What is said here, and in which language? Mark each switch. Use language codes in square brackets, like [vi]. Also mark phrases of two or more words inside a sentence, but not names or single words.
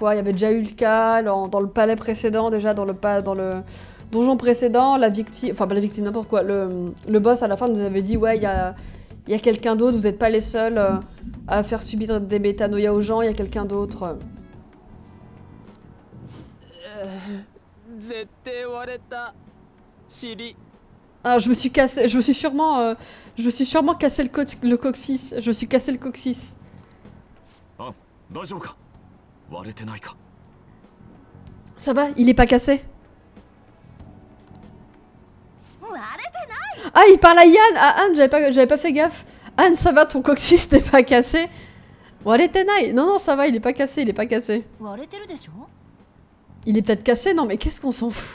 [fr] Il y avait déjà eu le cas dans le palais précédent, déjà dans le donjon précédent, la victime, enfin pas la victime, n'importe quoi. Le boss à la fin nous avait dit ouais, il y a quelqu'un d'autre, vous n'êtes pas les seuls à faire subir des métanoïas aux gens, il y a quelqu'un d'autre. [ja] 絶対割れた尻 [fr] Ah, je me suis cassé, je me suis sûrement cassé le coccyx. Je me suis cassé le coccyx. [ja] あ、大丈夫か？割れてないか？ [fr] Ça va, il est pas cassé. Ah, il parle à Yann. Ah, Anne, j'avais pas fait gaffe. Anne, ça va, ton coccyx n'est pas cassé. [ja] Waretenai. [fr] Non, non, ça va, il est pas cassé, il est pas cassé. Il est peut-être cassé, non, mais qu'est-ce qu'on s'en fout?